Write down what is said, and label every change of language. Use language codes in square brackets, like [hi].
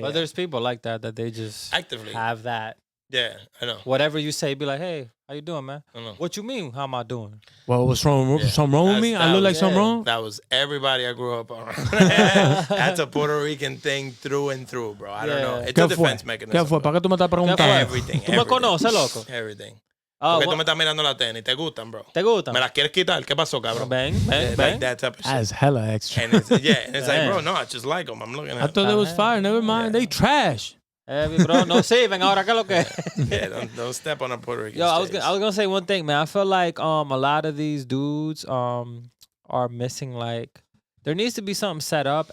[en] But there's people like that they just actively have that. Yeah, I know. Whatever you say, be like, hey, how you doing, man? I know. What you mean? How am I doing? Well, what's wrong? Something wrong with me? I look like something wrong? That was everybody I grew up around. That's a Puerto Rican thing through and through, bro. I don't know. It's a defense mechanism. [es] ¿Qué fue? ¿Para qué tú me estás preguntando? [en] Everything. [es] ¿Tú me conoces, loco? [en] Everything. [es] Porque tú me estás mirando la tenis. ¿Te gustan, bro? ¿Te gustan? ¿Me las quieres quitar? ¿Qué pasó, cabrón? Ven. [en] Like that type of shit. That's hella extra. And it's like, bro, no, I just like them. I'm looking at them. I thought they was fire. Never mind. They trash. [es] Bro, no sirven ahora que lo que. [en] Yeah, don't step on a Puerto Rican. Yo, I was gonna say one thing, man. I feel like a lot of these dudes are missing, like, there needs to be something set up.